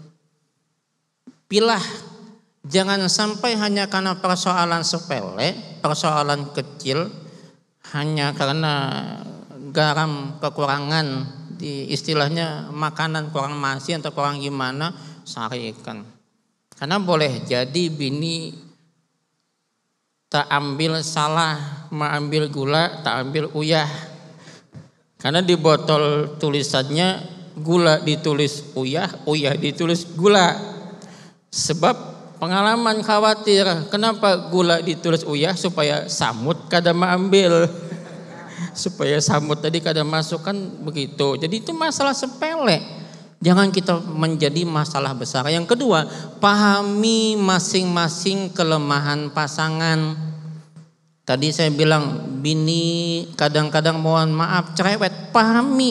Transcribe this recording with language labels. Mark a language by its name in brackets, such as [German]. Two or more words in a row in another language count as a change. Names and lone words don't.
[Indonesian] Pilah, jangan sampai hanya karena persoalan sepele, persoalan kecil, hanya karena garam kekurangan, istilahnya makanan kurang masin atau kurang gimana, [Banjar] sarikan. [Indonesian] Karena boleh jadi bini tak ambil salah, mengambil gula, tak ambil uyah. Karena di botol tulisannya gula ditulis uyah, uyah ditulis gula. Sebab pengalaman khawatir, kenapa gula ditulis uyah? [Banjar] Supaya samut kada mengambil. Supaya samut tadi kada masuk kan begitu. [Indonesian] Jadi itu masalah sepele. Jangan kita menjadi masalah besar. Yang kedua, pahami masing-masing kelemahan pasangan. Tadi saya bilang bini kadang-kadang mohon maaf cerewet, pahami.